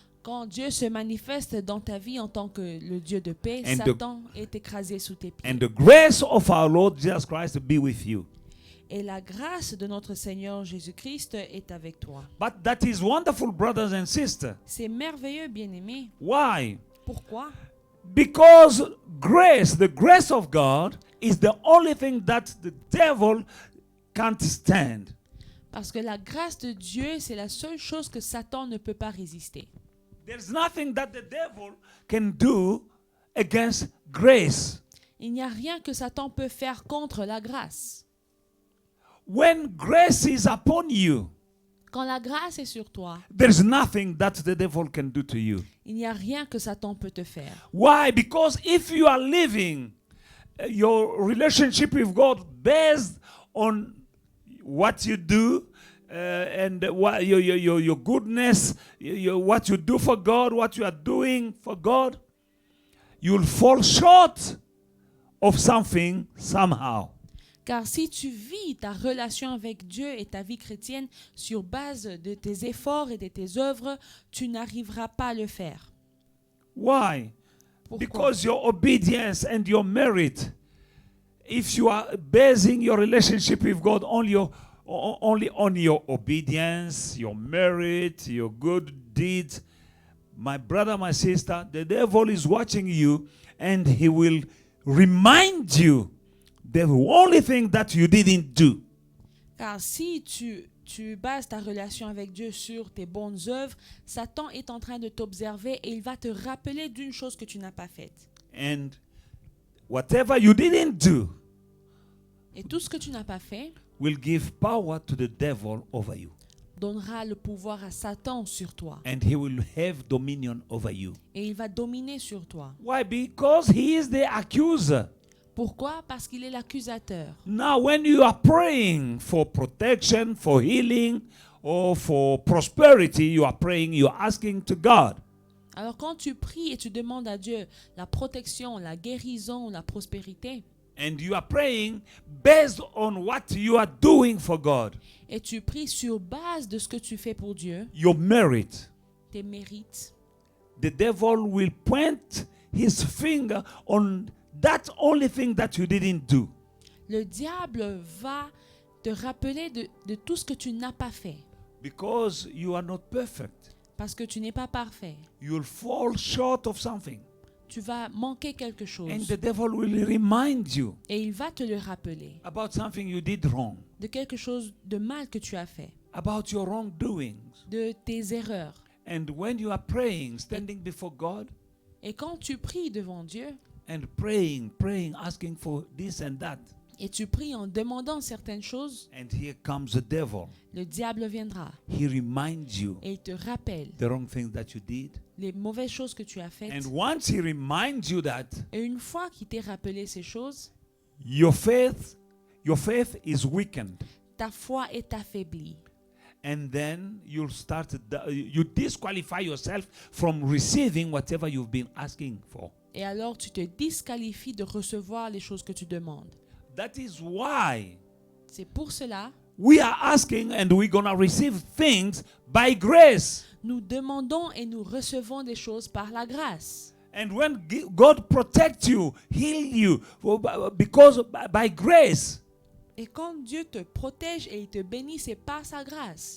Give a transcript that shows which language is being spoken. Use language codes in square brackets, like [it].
[fr] Quand Dieu se manifeste dans ta vie en tant que le Dieu de paix, [en] And [fr] Satan est écrasé sous tes pieds. [en] And the grace of our Lord Jesus Christ be with you. [fr] Et la grâce de notre Seigneur Jésus-Christ est avec toi. [en] But that is wonderful, brothers and sisters. [fr] C'est merveilleux, bien-aimé. [en] Why? [fr] Pourquoi? [en] Because grace, the grace of God, is the only thing that the devil can't stand. [fr] Parce que la grâce de Dieu, c'est la seule chose que Satan ne peut pas résister. [en] There's nothing that the devil can do against grace. [fr] Il n'y a rien que Satan peut faire contre la grâce. [en] When grace is upon you, [fr] Quand la grâce est sur toi, [en] there's nothing that the devil can do to you. [fr] il n'y a rien que Satan peut te faire. [en] Why? Because if you are living your relationship with God based on what you do and what your goodness, what you do for God, what you are doing for God, you'll fall short of something somehow. [fr] Car si tu vis ta relation avec Dieu et ta vie chrétienne sur base de tes efforts et de tes œuvres, tu n'arriveras pas à le faire. [en] Why? [fr] Pourquoi? [en] Because your obedience and your merit, if you are basing your relationship with God only on your obedience, your merit, your good deeds, my brother, my sister, the devil is watching you and he will remind you the only thing that you didn't do. [fr] Car si tu bases ta relation avec Dieu sur tes bonnes œuvres, Satan est en train de t'observer et il va te rappeler d'une chose que tu n'as pas faite. [en] And whatever you didn't do [fr] Et tout ce que tu n'as pas fait [en] will give power to the devil over you. [fr] donnera le pouvoir à Satan sur toi. [en] And he will have dominion over you. [fr] Et il va dominer sur toi. [en] Why? Because he is the accuser. [fr] Pourquoi? Parce qu'il est l'accusateur. [en] Now, when you are praying for protection, for healing, or for prosperity, you are praying, you are asking to God. [fr] Alors quand tu pries et tu demandes à Dieu la protection, la guérison, la prospérité, [en] And you are praying based on what you are doing for God. [fr] et tu pries sur base de ce que tu fais pour Dieu, [en] Your merit. [fr] tes mérites, [en] The devil will point his finger on that only thing that you didn't do. [fr] le diable va te rappeler de tout ce que tu n'as pas fait. [en] Because you are not perfect. [fr] Parce que tu n'es pas parfait. [en] You'll fall short of something. [fr] Tu vas manquer quelque [en] And [fr] chose. [en] the devil will remind you [fr] Et il va te le rappeler [en] about something you did wrong, [fr] de quelque chose de mal que tu as fait, [en] about your wrongdoings. [fr] de tes erreurs. [en] And when you are praying, standing before God [fr] Et quand tu pries devant Dieu, [en] and praying, asking for this and that, [fr] et tu pries en demandant certaines choses, [en] and here comes the devil. [fr] le diable viendra [en] He reminds you [fr] et il te rappelle [en] the wrong things that you did. [fr] les mauvaises choses que tu as faites. [en] And once he reminds you that, [fr] Et une fois qu'il t'est rappelé ces choses, [en] your faith is weakened. [fr] ta foi est affaiblie. [en] And then you disqualify yourself from receiving whatever you've been asking for. [fr] Et alors tu te disqualifies de recevoir les choses que tu demandes. [en] That is why [fr] C'est pour cela, [en] we are asking and we're going to receive things by grace. [fr] nous demandons et nous recevons des choses par la grâce. [en] And when God protects you, heal you, because by grace, [fr] Et quand Dieu te protège et il te bénit, c'est par sa grâce.